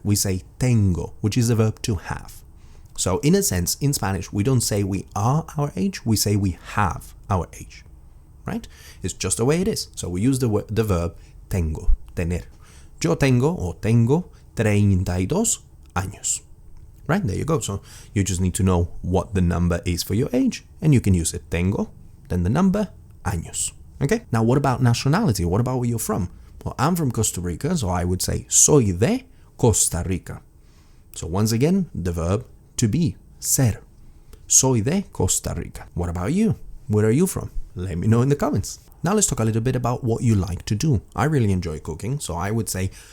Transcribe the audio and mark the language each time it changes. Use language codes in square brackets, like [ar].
[en] We say tengo, which is the verb to have. So in a sense, in Spanish, we don't say we are our age, we say we have our age, right? It's just the way it is. So we use the verb tengo, tener. [es] Yo tengo, [en] or [es] tengo, 32 años. [en] Right, there you go. So you just need to know what the number is for your age, and you can use it. [es] Tengo, [en] then the number, [es] años. [en] Okay, now what about nationality? What about where you're from? Well, I'm from Costa Rica, so I would say [es] soy de Costa Rica. [en] So once again, the verb to be, ser. [es] Soy de Costa Rica. [en] What about you? Where are you from? Let me know in the comments. Now let's talk a little bit about what you like to do. I really enjoy cooking, so I would say